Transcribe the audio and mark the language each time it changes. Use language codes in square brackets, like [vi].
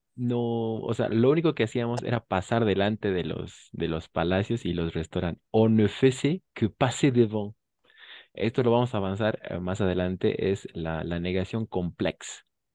[es] No, o sea, lo único que hacíamos era pasar delante de los palacios y los restaurantes. [fr] On ne faisait que passer devant. [es] Esto lo vamos a avanzar más adelante, es la negación complex.